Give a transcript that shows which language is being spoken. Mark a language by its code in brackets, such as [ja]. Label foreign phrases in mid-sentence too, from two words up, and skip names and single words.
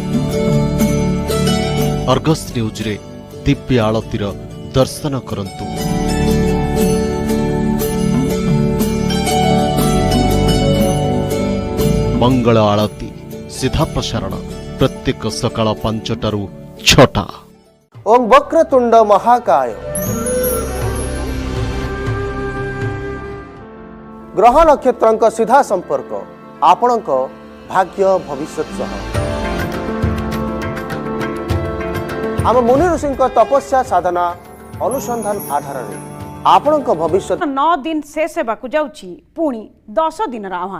[or] ଅର୍ଗସ ନ୍ୟୁଜ ରେ ଦିବ୍ୟ ଆଳତୀର ଦର୍ଶନ କରନ୍ତୁ। ମଙ୍ଗଳ ଆଳତୀ ସିଧା ପ୍ରସାରଣ ପ୍ରତ୍ୟେକ ସକାଳ 5ଟାରୁ 6ଟା। [sa] ओं वक्रतुंड महाकाय, [or] ଗ୍ରହ ନକ୍ଷତ୍ରଙ୍କ ସିଧା ସମ୍ପର୍କ ଆପଣଙ୍କ ଭାଗ୍ୟ ଭବିଷ୍ୟ ସହ। ଆମ ମୁନି ଋଷି ତପସ୍ୟା ସାଧନା ଅନୁସନ୍ଧାନ ଆଧାର ରେ ଆପଣଙ୍କ ଭବିଷ୍ୟ। 9 ଦିନ ଶେଷ ହେବାକୁ ଯାଉଛି ପୁଣି 10 ଦିନ ଆହ୍ୱାନ।